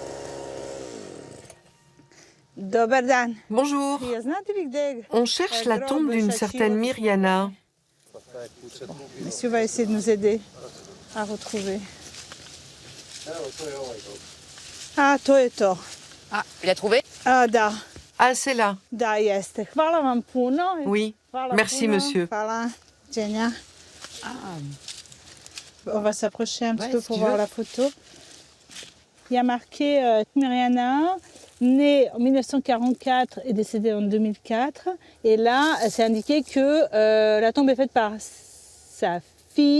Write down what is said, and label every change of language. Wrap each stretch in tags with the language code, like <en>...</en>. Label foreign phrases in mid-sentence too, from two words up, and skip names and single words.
<fr>Bonjour. On cherche la tombe d'une certaine Mirjana. Monsieur va essayer de nous aider à retrouver. A,</fr> <sr>to je to.</sr> <fr>Ah, il a trouvé?</fr> <sr>Da.</sr> <fr>Ah, c'est là.</fr> <sr>Da, jeste. Hvala vam puno.</sr> <fr>Oui.</fr> <sr>Hvala</sr> <fr>Merci,</fr> <sr>puno.</sr> <fr>monsieur.</fr> <sr>Hvala. Jenja.</sr> <fr>On va s'approcher un petit peu pour voir la photo. Il y a marqué Mirjana, née en 1944 et décédée en 2004. Et là, c'est indiqué que la tombe est faite par sa fille,</fr>